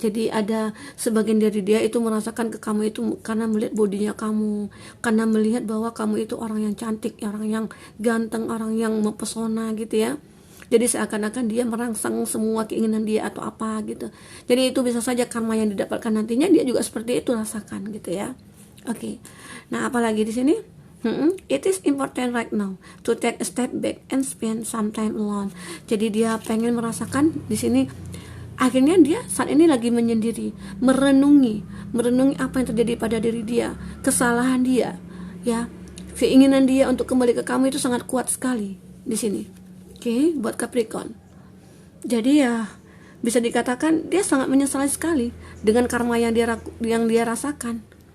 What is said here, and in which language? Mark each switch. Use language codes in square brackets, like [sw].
[id] Jadi ada sebagian dari dia itu merasakan ke kamu itu karena melihat bodinya kamu, karena melihat bahwa kamu itu orang yang cantik, orang yang ganteng, orang yang mempesona gitu ya. Jadi seakan-akan dia merangsang semua keinginan dia atau apa gitu. Jadi itu bisa saja karma yang didapatkan nantinya dia juga seperti itu rasakan gitu ya. Oke. Nah, apalagi di sini? [en] It is important right now to take a step back and spend some time alone. [id] Jadi dia pengen merasakan di sini. Akhirnya dia saat ini lagi menyendiri, merenungi apa yang terjadi pada diri dia, kesalahan dia, ya, keinginan dia untuk kembali ke kamu itu sangat kuat sekali di sini. Oke, buat Capricorn. Jadi ya bisa dikatakan dia sangat menyesali sekali dengan karma yang dia rasakan.